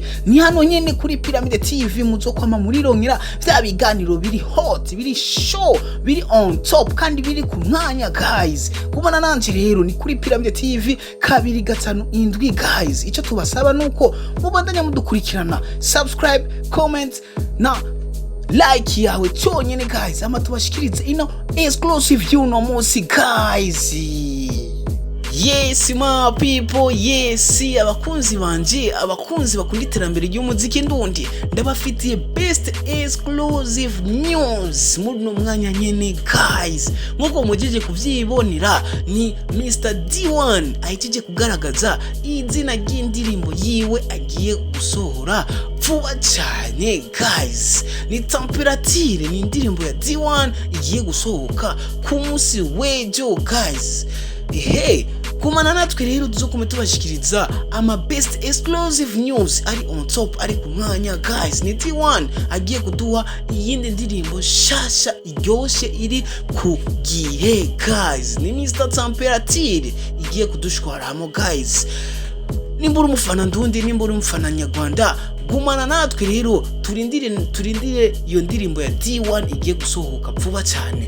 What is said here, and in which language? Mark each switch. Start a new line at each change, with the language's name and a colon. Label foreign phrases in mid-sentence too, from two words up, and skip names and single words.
Rundi: Ni hano nyene kuri Pyramid TV muzokwama murirongera vya biganiro biri hot, biri show, biri
English: on top
Rundi: kandi biri ku mwanya guys. Kubona nanje rero ni kuri Pyramid TV kabiri gatanu indwi guys. Ico tubasaba nuko mubandanya mudukurikirana,
English: subscribe, comment
Rundi: na like yawe cyonyene guys, ama tubashikirize ino exclusive y'uno munsi guys.
English: Yes my people,
Rundi: yes abakunzi banje, abakunzi bakunda iterambere ry'umuziki ndundi, ndabafitiye
English: best exclusive news
Rundi: muri no mwanya nyene guys. Nkuko mujeje kuvyibonera ni Mr D1 ahitije kugaragaza izina ry'indirimbo yiwe agiye gusohora vuba cyane guys. Ni Temperature, ni indirimbo ya D1 igiye gusohoka ku munsi w'ejo guys. Hey, kumana natwe rero tuzokume tubashikiriza ama
English: best exclusive news
Rundi: ari
English: on top,
Rundi: ari ku mwanya guys. Ni D1 agiye kuduha iyindi ndirimbo shasha iryoshe iri ku gihe guys. Ni Mr Temperature igiye kudushwaramo guys. Nimbura umufana ndundi, nimbura umufana nyarwanda, gumana natwe rero turindire iyo ndirimbo ya D1 igiye gusohoka vuba cyane.